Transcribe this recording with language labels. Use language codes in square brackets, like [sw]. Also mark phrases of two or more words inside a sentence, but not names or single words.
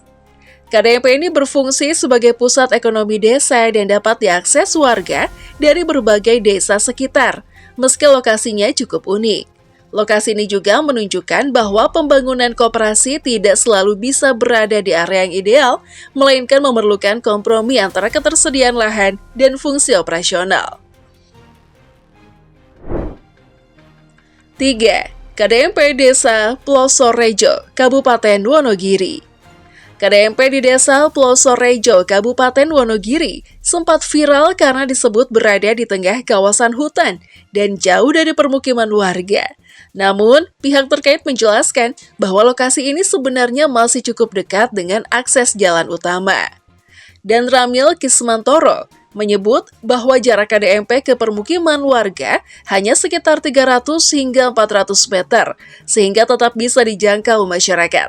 [id] KDMP ini berfungsi sebagai pusat ekonomi desa dan dapat diakses warga dari berbagai desa sekitar, meski lokasinya cukup unik. Lokasi ini juga menunjukkan bahwa pembangunan koperasi tidak selalu bisa berada di area yang ideal, melainkan memerlukan kompromi antara ketersediaan lahan dan fungsi operasional. 3. KDMP Desa Plosorejo, Kabupaten Wonogiri. KDMP di Desa Plosorejo, Kabupaten Wonogiri sempat viral karena disebut berada di tengah kawasan hutan dan jauh dari permukiman warga. Namun, pihak terkait menjelaskan bahwa lokasi ini sebenarnya masih cukup dekat dengan akses jalan utama. Dan Ramil Kismantoro menyebut bahwa jarak KDMP ke permukiman warga hanya sekitar 300 hingga 400 meter, sehingga tetap bisa dijangkau masyarakat.